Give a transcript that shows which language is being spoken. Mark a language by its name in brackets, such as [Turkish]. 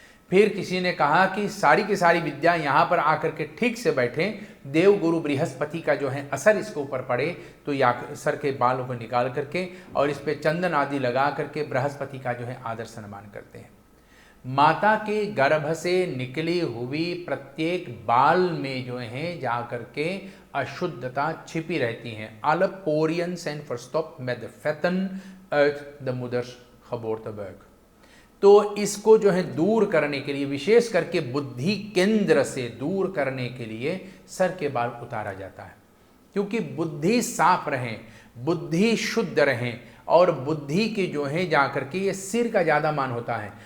[Hindi] फिर किसी ने कहा कि सारी की सारी विद्या यहाँ पर आकर के ठीक से बैठे, देव गुरु बृहस्पति का जो है असर इसके ऊपर पड़े, तो या सर के बालों को निकाल करके और इस पे चंदन आदि लगा करके बृहस्पति का जो है आदर सम्मान करते हैं। माता के गर्भ से निकली हुई प्रत्येक बाल में जो है जा करके अशुद्धता छिपी रहती है। [Dutch] Alle poriën zijn verstopt met de vetten uit de moeders geboortebuik। [Hindi] तो इसको जो है दूर करने के लिए, विशेष करके बुद्धि केंद्र से दूर करने के लिए सर के बाल उतारा जाता है, क्योंकि बुद्धि साफ रहे, बुद्धि शुद्ध रहे और बुद्धि की जो है जाकर के ये सिर का ज़्यादा मान होता है।